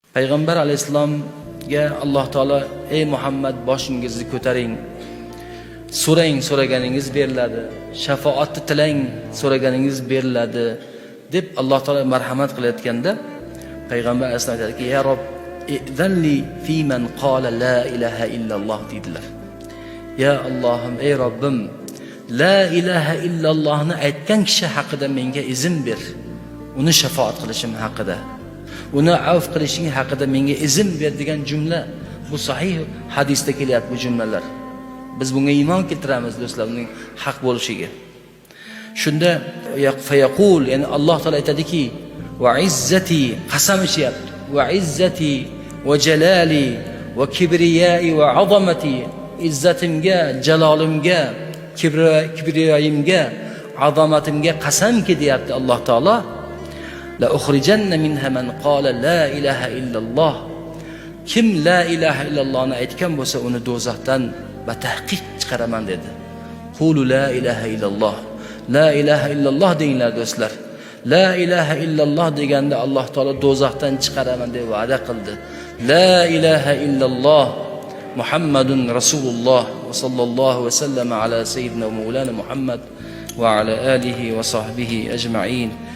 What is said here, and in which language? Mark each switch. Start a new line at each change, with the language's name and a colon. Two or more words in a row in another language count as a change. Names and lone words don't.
Uzbek: Payg'ambar alayhissalomga Alloh taolo ey Muhammad boshingizni ko'taring, so'rang, so'raganingiz beriladi, shafoatni tilang, so'raganingiz beriladi deb Alloh taolo marhamat qilayotganda payg'ambar alayhissalom aytadiki,
Arabic: يا رب ائذن لي فيمن قال لا إله إلا الله dedilar.
Uzbek: Ya Allohim, ey Robbim, la ilaha illallohni aytgan kishi haqida menga izn ber. Uni shafoat qilishim haqida, uni avf qilishing haqida menga izn ber degan jumla. Bu sahih hadisda kelyapti bu jumlalar. Biz bunga iymon keltiramiz do'stlar, uning haq bo'lishiga. Shunda fayaqul, ya'ni Alloh taolo aytadiki,
Arabic: وعزتي,
Uzbek: qasam ichyapti.
Arabic: وعزتي وجلالي وكبريائي وعظمتي,
Uzbek: izzatimga, jalolimga, kibriyoyimga, azomatimga qasamki deyapti Alloh taolo.
Arabic: لأخرجن منها من قال لا إله إلا الله.
Uzbek: Kim la ilaha illallohni aytgan bo'lsa, uni do'zaxdan batahqiq chiqaraman dedi.
Arabic: قولوا لا إله إلا الله. لا إله إلا الله
Uzbek: deinglar do'stlar.
Arabic: لا إله إلا الله
Uzbek: deganda Alloh taolo do'zaxdan chiqaraman deb va'da qildi.
Arabic: لا إله إلا الله محمد رسول الله وصلى الله وسلم على سيدنا ومولانا محمد وعلى آله وصحبه أجمعين.